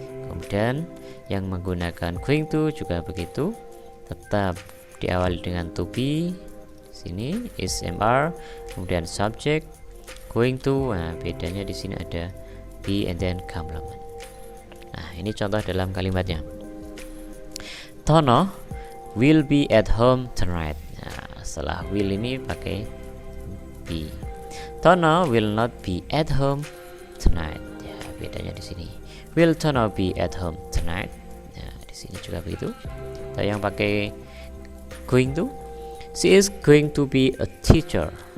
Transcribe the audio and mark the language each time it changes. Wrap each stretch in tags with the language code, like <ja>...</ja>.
<id>Kemudian yang menggunakan going to juga begitu, tetap diawali dengan to be. Sini SMR, kemudian subject going to. Nah, bedanya di sini ada</id> <en>be and then complement.</en> <id>Nah, ini contoh dalam kalimatnya.</id> <en>Tono will be at home tonight.</en> <id>Nah, setelah will ini pakai be.</id> <en>Tono will not be at home tonight.</en> <id>Ya, bedanya di sini.</id> <en>Will Tono be at home tonight?</en> <id>Nah, di sini juga begitu. Atau yang pakai</id> <en>going to, she is going to be a teacher.</en>